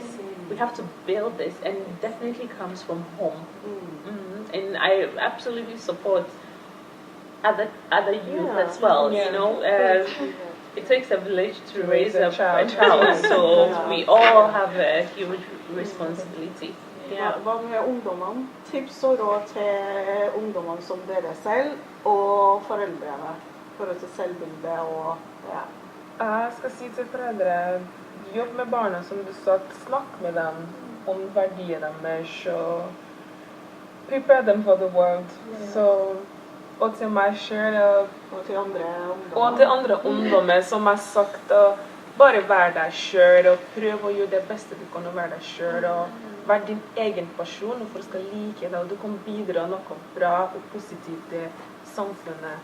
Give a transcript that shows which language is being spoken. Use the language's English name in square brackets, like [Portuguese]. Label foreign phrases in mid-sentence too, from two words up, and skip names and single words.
[English] We have to build this, and it definitely comes from home. And I absolutely support other youth as well. It takes a village to raise a child, so we all have a huge responsibility. [Norwegian] Hva med ungdommene? Tips og råd til ungdommene som dere selv og foreldrene for å til selvbilde og Jeg skal si til foreldre, jobb med barna som du sa, snakk med dem om verdiene deres og [English] prepare them for the world. [Norwegian] Og til meg selv og til andre ungdommer som har sagt bare vær deg selv og prøv å gjøre det beste du kan å være deg selv og vær din egen person og folk skal like deg og du kan bidra noe bra og positivt til samfunnet.